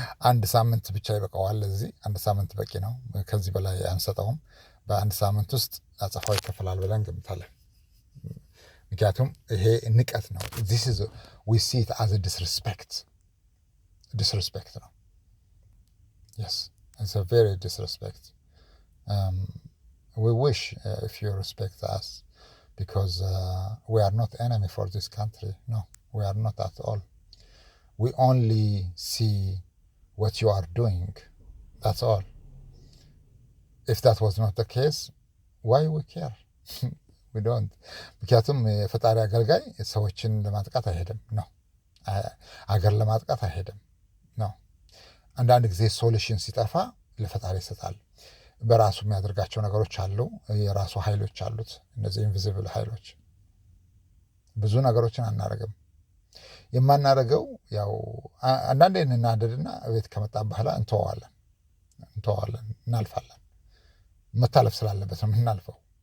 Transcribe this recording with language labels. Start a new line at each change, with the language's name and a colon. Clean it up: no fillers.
Amharic: 1 ሳምንት ብቻ ይበቃዋል። ለዚህ 1 ሳምንት በቂ ነው። ከዚህ በላይ አንሰጠውም። በ1 ሳምንት ውስጥ አጽፋው ይከፈላል ብለን ገምታለን። ምክንያቱም ይሄ ንቀት ነው።
English: this is we see it as a disrespect
Amharic: ነው።
English: yes, it's a very disrespect. We wish if you respect us, because we are not enemy for this country. No, we are not at all. We only see what you are doing. That's all. If that was not the case, why we care? We don't.
Amharic: ምክንያቱም የፈጣሪ አገልጋይ ሰዎችን ለማጥቃት አይሄድም ነው። አገር ለማጥቃት አይሄድም ነው። አንዳንድ ጊዜ ሶሉሽን ሲጠፋ ለፈጣሪ ይሰጣል። በራሱ የሚያደርጋቸው ነገሮች አሉ። የራሱ ኃይሎች አሉት። እነዚህ ኢንቪዚብል ኃይሎች። ብዙ ነገሮችን አናደርግም። የማናደርገው ያው አንዳንዴ እንናደድና ቤት ከመጣን በኋላ እንተዋለን፣ እናልፋለን። መታለፍ ስላለበት ነው የምናልፈው።